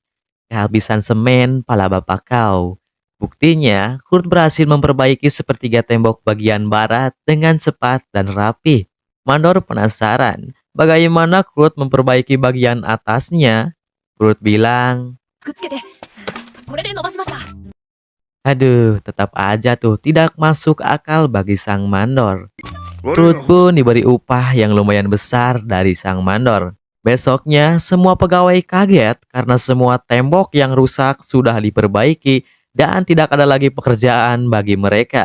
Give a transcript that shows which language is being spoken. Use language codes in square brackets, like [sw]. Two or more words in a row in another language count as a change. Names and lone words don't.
[id] Kehabisan semen, pala bapak kau. Buktinya, Kurt berhasil memperbaiki sepertiga tembok bagian barat dengan cepat dan rapi. Mandor penasaran, bagaimana Kurt memperbaiki bagian atasnya? Kurt bilang, [ja] くっつけて。これで伸ばしました。 [id] aduh, tetap aja tuh tidak masuk akal bagi sang mandor. Kurt pun diberi upah yang lumayan besar dari sang mandor. Besoknya, semua pegawai kaget karena semua tembok yang rusak sudah diperbaiki dan tidak ada lagi pekerjaan bagi mereka.